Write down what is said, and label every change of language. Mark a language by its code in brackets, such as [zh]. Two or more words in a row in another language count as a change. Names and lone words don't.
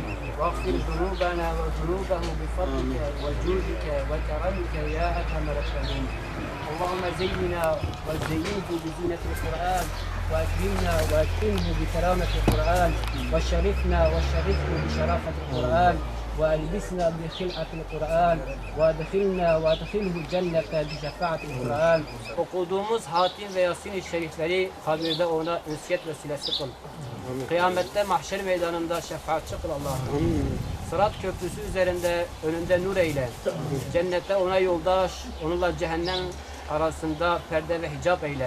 [ar] واغفر ذنوبنا وذنوبه بفضلك وجودك وكرمك يا أكرم الأكرمين اللهم زينا وزينه بزينة القرآن وأكرمنا وأكرمه بكرامة القرآن وشرفنا وشرفه بشرافة القرآن وألبسنا بخلعة القرآن وأدخله الجنة بشفاعة القرآن [tr] okuduğumuz hatim ve yasin-i şerifleri kabirde ona ünsiyet vesilesi kıl. Kıyamette mahşer meydanında şefaatçi kıl Allah'ım. Sırat köprüsü üzerinde önünde nur eyle. Cennette ona yoldaş, onunla cehennem arasında perde ve hicap eyle.